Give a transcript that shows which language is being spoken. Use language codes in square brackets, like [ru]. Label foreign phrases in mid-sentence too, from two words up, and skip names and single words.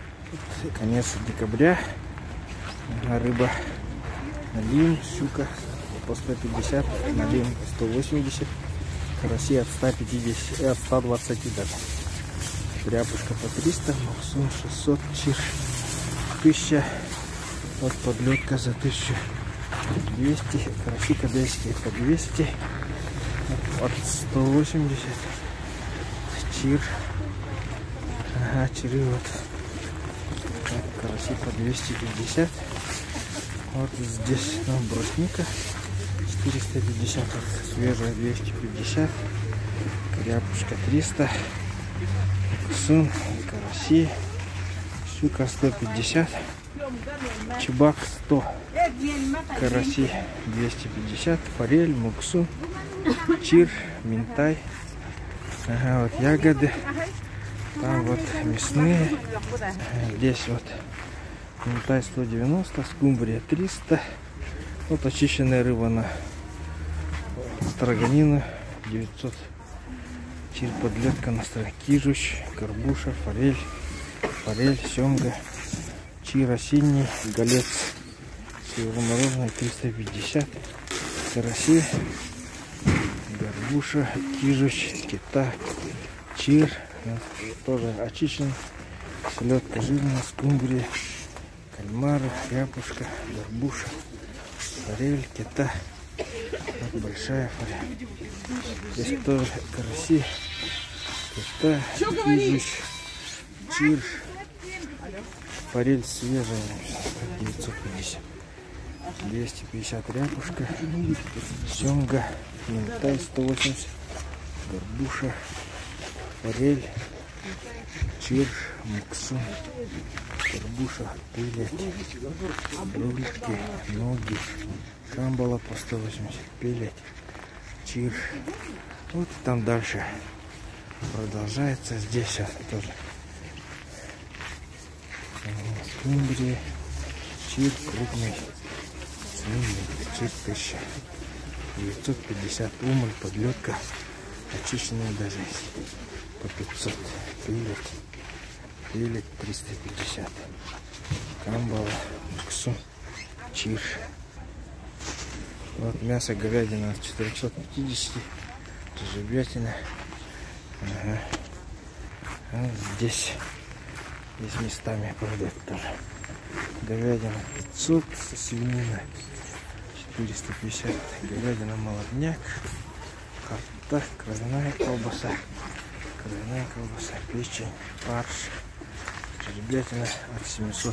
[ru] Конец декабря. Рыба налим, щука по 150, налим 180, караси от 150, от 120 даже. Рябушка по 300, максун 600, чир 1000, вот подлетка за 1200, караси кадельские по 200, от 180, чир, ага, чиры вот, караси по 250, вот здесь брусника 450, свежая 250, рябушка 300, сун, караси, щука 150, чебак 100, караси 250, форель, муксун, чир, минтай, ага, вот ягоды, там вот мясные, здесь вот минтай 190, скумбрия 300, вот очищенная рыба на строганину 900. Чир, подлетка на кижуч, горбуша, форель, семга, чир осенний, голец северомороженый 350, караси, горбуша, кижуч, кита, чир, тоже очищен, селедка жирная, скумбрия, кальмары, ряпушка, горбуша, форель, кита. Вот большая форель. Здесь тоже караси, кита, кижуч, чир, форель свежая 950, 250 ряпушка, семга, минтай 180, горбуша, форель, чир, муксун, горбуша, пилять, рульки, ноги, камбала по 180, пилять, чир. Вот там дальше продолжается. Здесь тоже скумбрия, чир крупный, свиный, чир 1000, 950, умоль, подлетка, очищенная даже по 500, пилять 350, камбала, муксун, чир. Вот мясо говядина 450, жебятина. Ага. Вот здесь местами продают тоже. Говядина 500, свинина 450, говядина молодняк, карта, кровяная колбаса, печень, фарш, жебятина от 700.